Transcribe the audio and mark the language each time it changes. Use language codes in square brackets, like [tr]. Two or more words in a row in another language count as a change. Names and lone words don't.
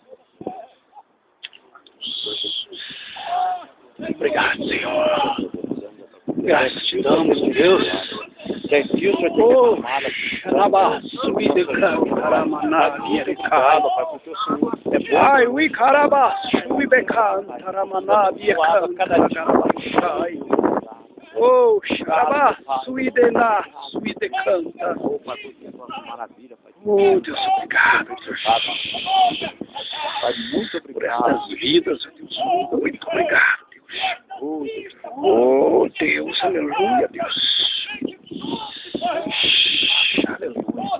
[pt] Obrigado, Senhor. Graças te damos, Deus. Pai, we carabas, we becan, taramana, oh, xarabá, suidena, suidecanta. Oh, Deus, obrigado, Deus. Pai, muito obrigado por essas vidas, Deus. Muito obrigado, Deus. Oh, Deus, aleluia, Deus. Aleluia.